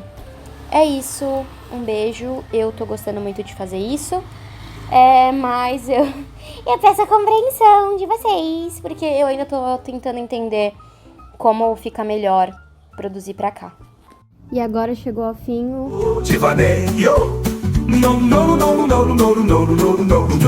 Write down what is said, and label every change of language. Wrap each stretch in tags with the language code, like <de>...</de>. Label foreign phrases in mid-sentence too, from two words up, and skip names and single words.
<pt>É isso, um beijo, eu tô gostando muito de fazer isso, mas eu peço a compreensão de vocês, porque eu ainda tô tentando entender como fica melhor produzir pra cá. E agora chegou ao fim o Devaneio. No, no, no, no, no, no, no, no, no, no, no,</pt>